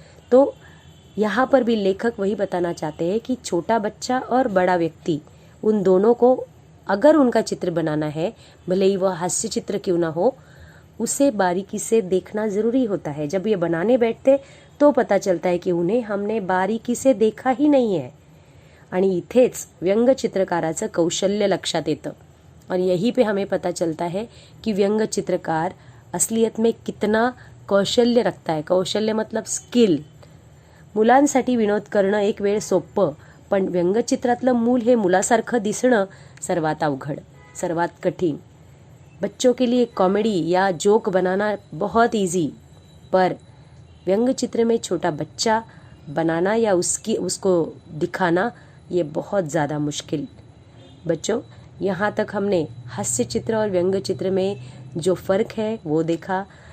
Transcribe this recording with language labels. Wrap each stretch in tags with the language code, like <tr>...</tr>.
<hi>तो यहाँ पर भी लेखक वही बताना चाहते हैं कि छोटा बच्चा और बड़ा व्यक्ति, उन दोनों को अगर उनका चित्र बनाना है, भले ही वह हास्य चित्र क्यों ना हो, उसे बारीकी से देखना ज़रूरी होता है. जब ये बनाने बैठते तो पता चलता है कि उन्हें हमने बारीकी से देखा ही नहीं है.</hi> <mr>आणि इथेच व्यंगचित्रकाराचं कौशल्य लक्षात येतं.</mr> <hi>और यही पे हमें पता चलता है कि व्यंगचित्रकार असलियत में कितना कौशल्य रखता है. कौशल्य मतलब स्किल.</hi> <mr>मुलांसाठी विनोद करणं एक वेळ सोपं, पण व्यंगचित्रातलं मूल हे मुलासारखं दिसणं सर्वात अवघड, सर्वात कठीण.</mr> <hi>बच्चों के लिए कॉमेडी या जोक बनाना बहुत इजी, पर व्यंग चित्र में छोटा बच्चा बनाना या उसको दिखाना ये बहुत ज़्यादा मुश्किल. बच्चों, यहाँ तक हमने हास्य चित्र और व्यंग चित्र में जो फ़र्क है वो देखा.</hi>